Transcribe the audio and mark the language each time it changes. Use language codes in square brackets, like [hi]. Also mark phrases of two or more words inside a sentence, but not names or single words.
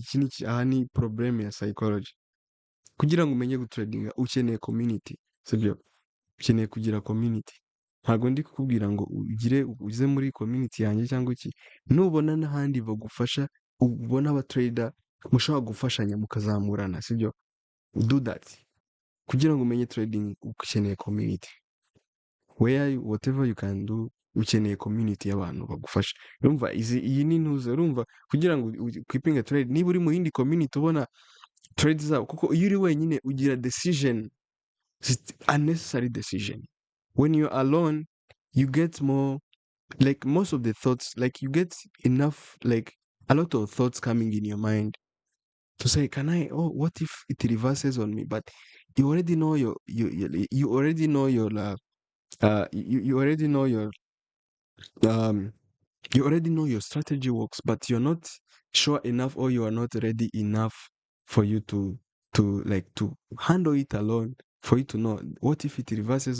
[rw] Aha ni problem ya psychology. Kugira ngo umenye gutradinga ukeneye community, sibyo? Ukeneye kugira community. Ntabwo ndi kukubwira ngo uze muri community yanjye cyangwa iki. Nubona n'ahandi bagufasha, ubona abatrader mushobora gufashanya mukazamurana, sibyo? [en] Do that. [rw] Kugira ngo umenye trading ukeneye community. [en] Whatever you can do, [rw] ukeneye community y'abantu bagufasha. Urumva iyi ni ntuze, urumva kugira ngo [en] keeping a trade, [rw] niba uri mu yindi community ubona trades zabo, kuko iyo uri wenyine ugira decision, [en] unnecessary decision. When you're alone, you get more, like most of the thoughts, like you get enough, like a lot of thoughts coming in your mind to say, what if it reverses on me? But you already know you already know your you already know your strategy works, but you're not sure enough, or you are not ready enough for you to handle it alone, for you to know what if it reverses.